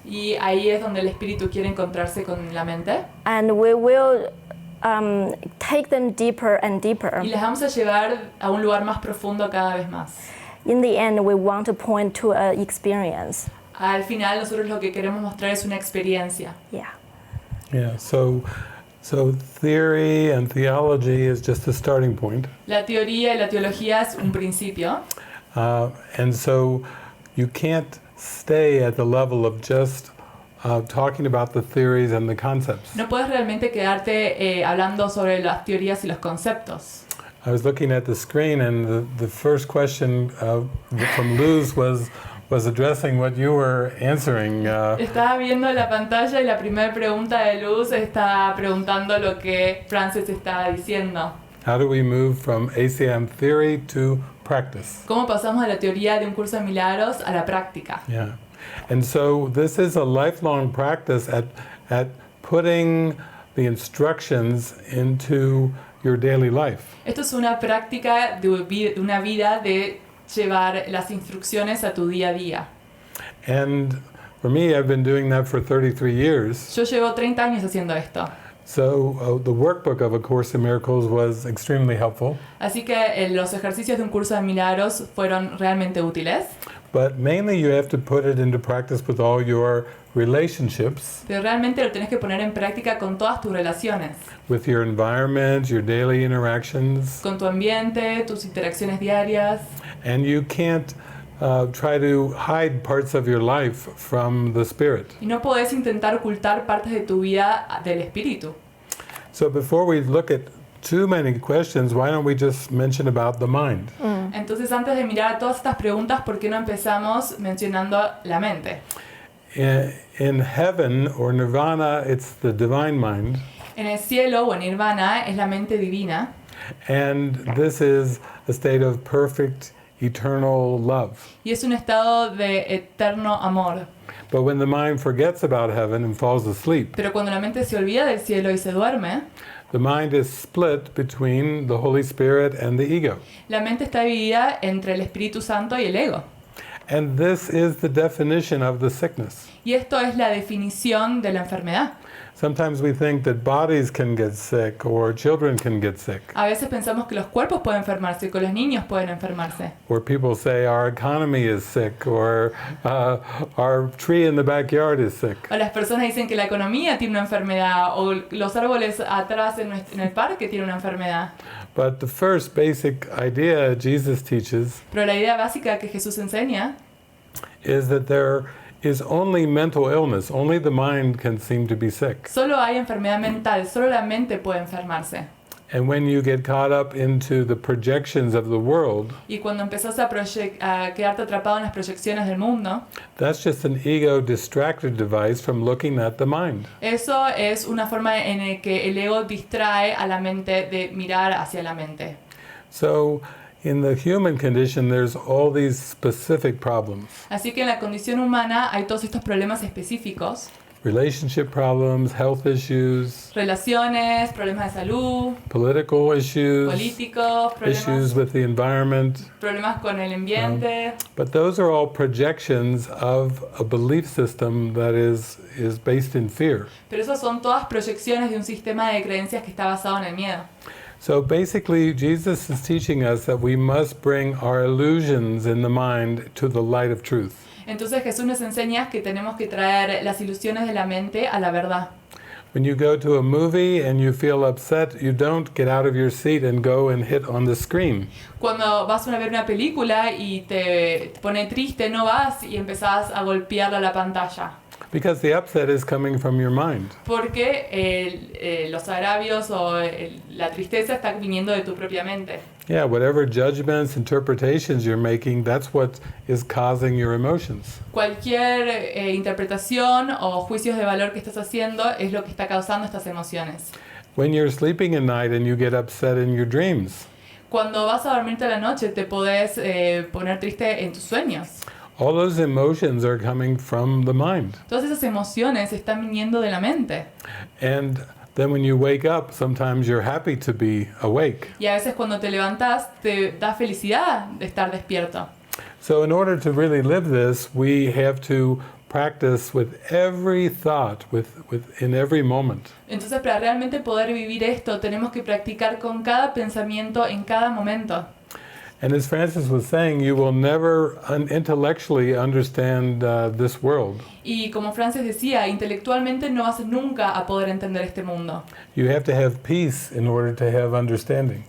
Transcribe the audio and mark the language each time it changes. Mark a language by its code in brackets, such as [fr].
[es] y ahí es donde el espíritu quiere encontrarse con la mente. [en] And we will take them deeper and deeper. [es] Y les vamos a llevar a un lugar más profundo cada vez más. [en] In the end, we want to point to an experience. [es] Al final nosotros lo que queremos mostrar es una experiencia. Yeah. [en] Yeah, so theory and theology is just a starting point. [es] La teoría y la teología es un principio. [en] And so you can't stay at the level of just talking about the theories and the concepts. [es] No puedes realmente quedarte hablando sobre las teorías y los conceptos. [en] I was looking at the screen, and the first question from Luz was addressing what you were answering. [es] Estaba viendo la pantalla y la primera pregunta de Luz está preguntando lo que Francis estaba diciendo. [en] How do we move from ACM theory to practice? [es] ¿Cómo pasamos de la teoría de un curso de milagros a la práctica? Yeah. [en] And so this is a lifelong practice at putting the instructions into your daily life. [es] Esto es una práctica de una vida de llevar las instrucciones a tu día a día. [en] And for me, I've been doing that for 33 years. [es] Yo llevo 30 años haciendo esto. [en] So the workbook of A Course in Miracles was extremely helpful. [es] Así que los ejercicios de un curso de milagros fueron realmente útiles. [en] But mainly you have to put it into practice with all your relationships, [es] Pero realmente lo tenés que poner en práctica con todas tus relaciones. [en] with your environment, your daily interactions. [es] Con tu ambiente, tus interacciones diarias. [en] And you can't try to hide parts of your life from the Spirit. [es] Y no podés intentar ocultar partes de tu vida del espíritu. [en] So before we look at too many questions, why don't we just mention about the mind? [es] Entonces, antes de mirar todas estas preguntas, ¿por qué no empezamos mencionando la mente? [en] In heaven or nirvana, it's the divine mind. [es] En el cielo o en nirvana es la mente divina. [en] And this is a state of perfect, eternal love. [es] Y es un estado de eterno amor. [en] But when the mind forgets about heaven and falls asleep, [es] Pero cuando la mente se olvida del cielo y se duerme, [en] the mind is split between the Holy Spirit and the ego. [es] la mente está dividida entre el Espíritu Santo y el ego. [en] And this is the definition of the sickness. [es] Y esto es la definición de la enfermedad. [en] Sometimes we think that bodies can get sick or children can get sick. [es] A veces pensamos que los cuerpos pueden enfermarse, que los niños pueden enfermarse. [en] Or people say our economy is sick or our tree in the backyard is sick. [es] O las personas dicen que la economía tiene una enfermedad, o los árboles atrás en el parque tienen una enfermedad. [en] But the first basic idea Jesus teaches [es] Pero la idea básica que Jesús enseña [en] is that there is only mental illness. Only the mind can seem to be sick. [es] solo hay enfermedad mental, solo la mente puede enfermarse. [en] And when you get caught up into the projections of the world, [es] Y cuando empezás a quedarte atrapado en las proyecciones del mundo, [en] that's just an ego distracted device from looking at the mind. [es] eso es una forma en la que el ego distrae a la mente de mirar hacia la mente. [en] So in the human condition, there's all these specific problems. [es] Así que en la condición humana hay todos estos problemas específicos. [en] Relationship problems, health issues, [es] Relaciones, problemas de salud, [en] political issues, [es] políticos, [en] issues with the environment. [es] problemas con el ambiente. [en] But those are all projections of a belief system that is based in fear. [es] Pero esas son todas proyecciones de un sistema de creencias que está basado en el miedo. [en] So basically, Jesus is teaching us that we must bring our illusions in the mind to the light of truth. [es] Entonces Jesús nos enseña que tenemos que traer las ilusiones de la mente a la verdad. [en] When you go to a movie and you feel upset, you don't get out of your seat and go and hit on the screen. [es] Cuando vas a ver una película y te pone triste, no vas y empezás a golpearla a la pantalla. [en] Because the upset is coming from your mind. [es] Porque los agravios o la tristeza está viniendo de tu propia mente. [en] Yeah, whatever judgments, interpretations you're making, that's what is causing your emotions. [es] Cualquier interpretación o juicios de valor que estás haciendo es lo que está causando estas emociones. [en] When you're sleeping at night and you get upset in your dreams, [es] Cuando vas a dormirte a la noche te podés poner triste en tus sueños. [en] all those emotions are coming from the mind. [es] Todas esas emociones están viniendo de la mente. [en] And then when you wake up, sometimes you're happy to be awake. [es] Y a veces cuando te levantás te da felicidad de estar despierto. [en] So in order to really live this, we have to practice with every thought, in every moment. [es] Entonces para realmente poder vivir esto tenemos que practicar con cada pensamiento en cada momento. [en] And as Francis was saying, you will never intellectually understand this world. [es] Y como Francis decía, intelectualmente no vas nunca a poder entender este mundo. [en] You have to have peace in order to have understanding.